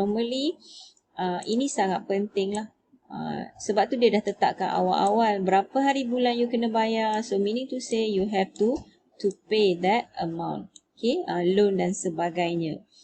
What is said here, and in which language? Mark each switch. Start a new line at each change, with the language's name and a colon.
Malay: Normally ini sangat penting lah. Sebab tu dia dah tetapkan awal-awal berapa hari bulan you kena bayar.
English: So meaning to say you have to pay that amount.
Malay: Okay, loan dan sebagainya.